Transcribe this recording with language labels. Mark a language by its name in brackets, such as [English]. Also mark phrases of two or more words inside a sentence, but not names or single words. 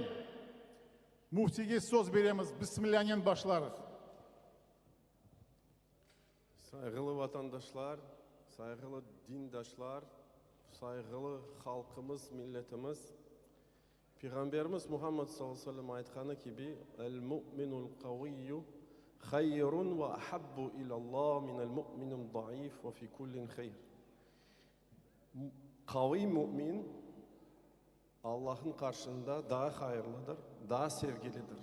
[Crimean Tatar] Muftiga söz beremiz. Bismillah'ın başlarız. Saygılı vatandaşlar, saygılı dindaşlar, saygılı halkımız, milletimiz, Peygamberimiz Muhammed [Arabic] صلى الله عليه وسلم [Crimean Tatar] aytkanı gibi [Arabic] المؤمن القوي خير وأحب إلى الله من المؤمن الضعيف وفي كل خير. [Crimean Tatar] Kavi mümin Allah'ın karşısında daha hayırlıdır, daha sevgilidir.